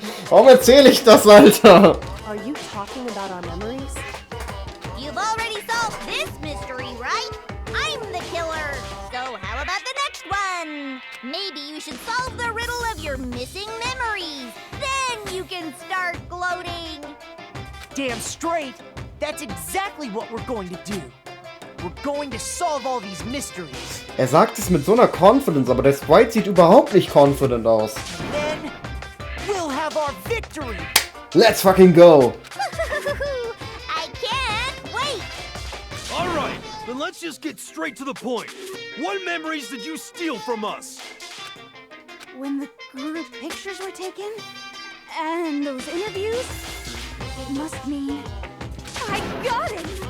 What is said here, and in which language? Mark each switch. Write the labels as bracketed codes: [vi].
[de] Warum erzähle ich das, Alter? [en] Are you talking about our memories? You've already solved this mystery, right? I'm the killer. So how about the next one? Maybe you should solve the riddle of your missing memories. Then you can start gloating. Damn straight. That's exactly what we're going to do. We're going to solve all these mysteries. [de] Er sagt es mit so einer Confidence, aber der Sprite sieht überhaupt nicht confident aus. [en] Then we'll have our victory. Let's fucking go! I can't wait. All right, then let's just get straight to the point. What memories did you steal from us? When the group pictures were taken, and those interviews, it must mean... I got it!